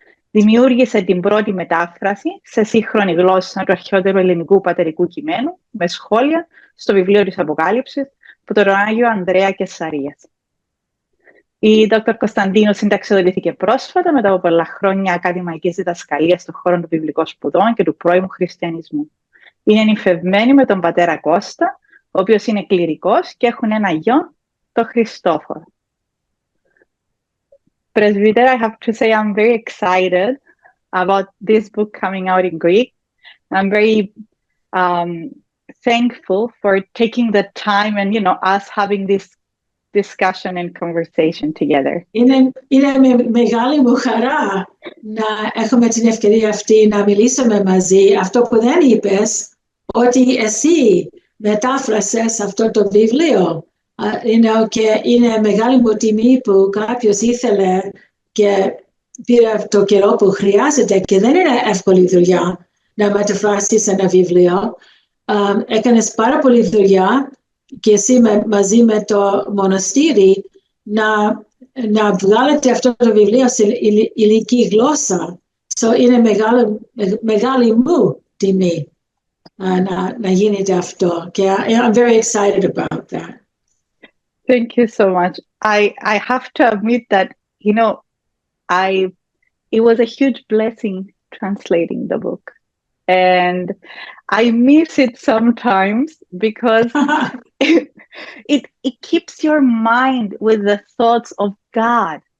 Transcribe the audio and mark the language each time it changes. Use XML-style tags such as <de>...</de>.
<el>Δημιούργησε την πρώτη μετάφραση σε σύγχρονη γλώσσα του αρχαιότερου ελληνικού πατερικού κειμένου, με σχόλια στο βιβλίο της Αποκάλυψης, από τον Άγιο Ανδρέα Κεσσαρίας. Η Δ. Κωνσταντίνου συνταξιοδοτήθηκε πρόσφατα μετά από πολλά χρόνια ακαδημαϊκής διδασκαλίας στον χώρο των βιβλικών σπουδών και του πρώιμου χριστιανισμού. Είναι νυμφευμένη με τον πατέρα Κώστα, ο οποίος είναι κληρικός, και έχουν ένα γιο, το Χριστόφορο.</el> <en>Presbyter, I have to say I'm very excited about this book coming out in Greek. I'm very thankful for taking the time and, us having this discussion and conversation together.</en> <el>Είναι μεγάλη μου χαρά να έχουμε την ευκαιρία αυτή να μιλήσουμε μαζί. Αυτό που δεν είπες, ότι εσύ μετάφρασες αυτό το βιβλίο. Και είναι μεγάλη μου τιμή που κάποιος ήθελε και πήρε το καιρό που χρειάζεται και δεν είναι εύκολη δουλειά να μεταφράσεις ένα βιβλίο. Έκανες πάρα πολλή δουλειά και εσύ μαζί με το μοναστήρι να βγάλετε αυτό το βιβλίο σε ηλική γλώσσα. Είναι μεγάλη μου τιμή να γίνεται αυτό.</el> <en>Και I'm very excited about that. Thank you so much. I have to admit that, it was a huge blessing translating the book. And I miss it sometimes because it keeps your mind with the thoughts of God.</en>